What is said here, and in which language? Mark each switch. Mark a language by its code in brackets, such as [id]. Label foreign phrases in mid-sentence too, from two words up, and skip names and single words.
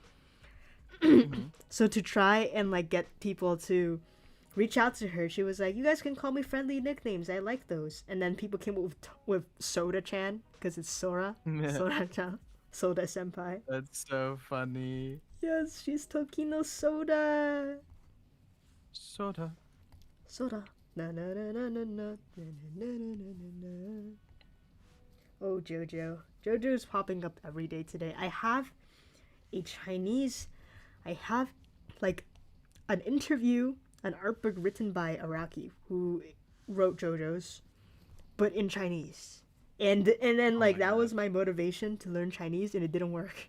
[en] So to try and like get people to reach out to her, she was like, "You guys can call me friendly nicknames. I like those." And then people came up with Soda Chan because it's Sora, Soda Chan, Soda Senpai. That's so funny. Yes, she's Tokino Soda. Sorta. Soda. Na na na na na na na na na na na. Oh, JoJo. JoJo's popping up every day today. I have like an interview, an art book written by Araki, who wrote JoJo's, but in Chinese. And then like that was my motivation to learn Chinese, and it didn't work.